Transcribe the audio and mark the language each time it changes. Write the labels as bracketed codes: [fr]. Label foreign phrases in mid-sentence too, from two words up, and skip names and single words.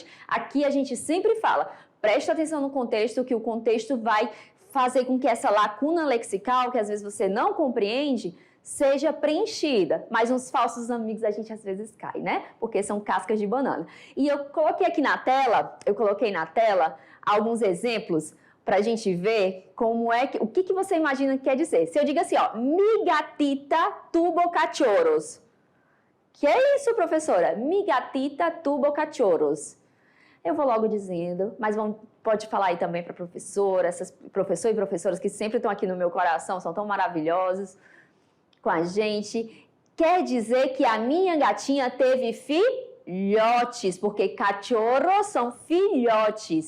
[pt] Aqui a gente sempre fala, presta atenção no contexto, que o contexto vai fazer com que essa lacuna lexical, que às vezes você não compreende, seja preenchida. Mas uns falsos amigos a gente às vezes cai, né? Porque são cascas de banana. E eu coloquei na tela alguns exemplos para a gente ver como é que, o que você imagina que quer dizer. Se eu digo assim, ó, [es] mi gatita tuvo cachorros. [pt] Que é isso, professora? [es] Mi gatita tuvo cachorros. [pt] Eu vou logo dizendo, mas pode falar aí também para professora, essas professores e professoras que sempre estão aqui no meu coração, são tão maravilhosos com a gente. Quer dizer que a minha gatinha teve filhotes, porque cachorros são filhotes.